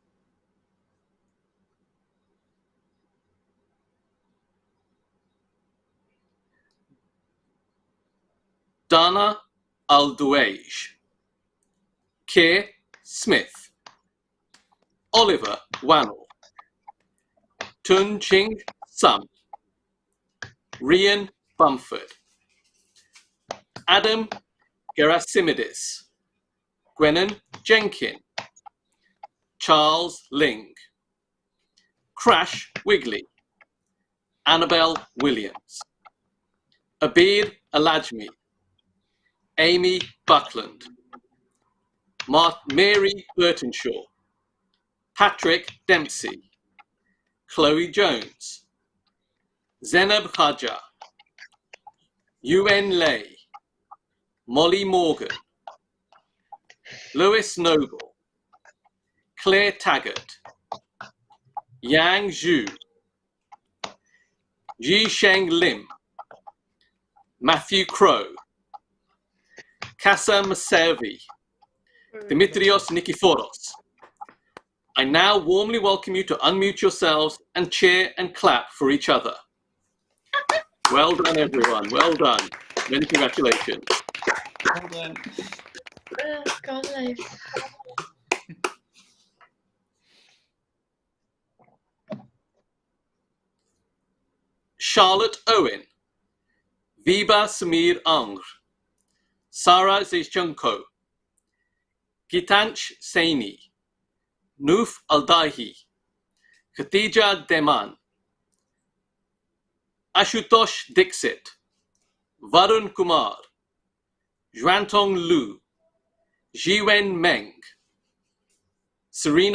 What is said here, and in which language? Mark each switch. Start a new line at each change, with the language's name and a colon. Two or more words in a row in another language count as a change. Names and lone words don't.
English: Dana Al-Duwej, Keir Smith, Oliver Wannell, Tun Ching Sum, Rian Bumford, Adam Gerasimidis, Gwennon Jenkin, Charles Ling, Crash Wigley, Annabelle Williams, Abir Alajmi, Amy Buckland, Mary Burtonshaw, Patrick Dempsey, Chloe Jones, Zenab Khaja, UN Lay, Molly Morgan, Lewis Noble, Claire Taggart, Yang Zhu, Ji Sheng Lim, Matthew Crow, Kassa Masevi, Dimitrios Nikiforos. I now warmly welcome you to unmute yourselves and cheer and clap for each other. Well done, everyone. Well done. Many congratulations. Well done. God life. Charlotte Owen, Viba Samir Angr, Sarah Zechunko, Gitanch Saini, Noof Aldahi, Khatija Deman, Ashutosh Dixit, Varun Kumar, Juantong Lu, Jiwen Meng, Serena